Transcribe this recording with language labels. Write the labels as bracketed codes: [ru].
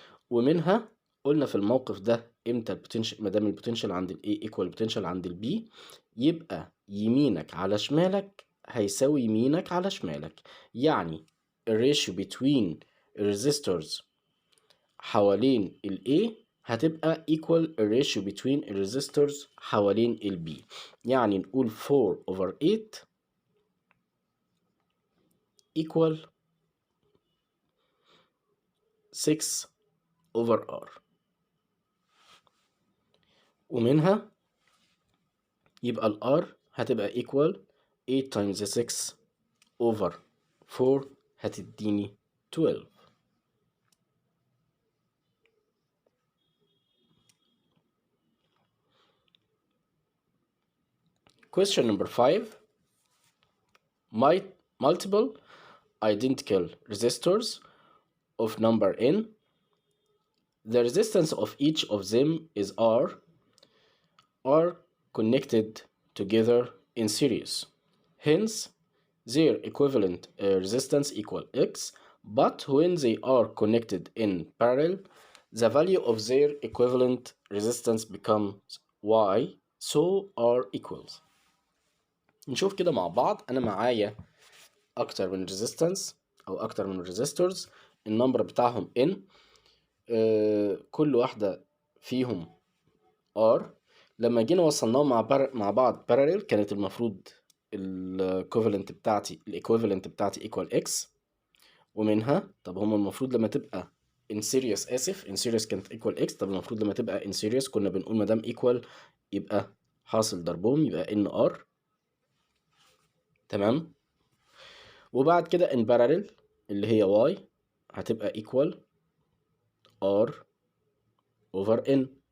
[ar] ومنها قلنا في الموقف ده امتى البوتنشال، مادام البوتنشال عند ال A equal البوتنشال عند ال B، يبقى يمينك على شمالك هيساوي يمينك على شمالك، يعني الريشيو between الريزيستورز حوالين ال A هتبقى equal الريشيو between الريزيستورز حوالين ال B. يعني نقول [en] 4 over 8 equal 6 over R. [ar] ومنها يبقى ال R هتبقى [en] equal 8 times 6 over 4 [ar] هتديني 12. [en] Question number 5. Multiple identical resistors of number n. The resistance of each of them is R, are connected together in series. Hence, their equivalent resistance equal X, but when they are connected in parallel, the value of their equivalent resistance becomes Y, so R equals. [ar] نشوف كده مع بعض. أنا معايا أكتر من resistance أو أكتر من resistors، النمبر بتاعهم N، كل واحدة فيهم R. لما جينا وصلناهم مع بعض parallel، كانت المفروض equivalent بتاعتي equal X. ومنها طب هم المفروض لما تبقى in series، in series كانت equal X، طب المفروض لما تبقى in series كنا بنقول مادام equal يبقى حاصل ضربهم يبقى NR. تمام. وبعد كده in parallel اللي هي Y هتبقى [en] equal R over N.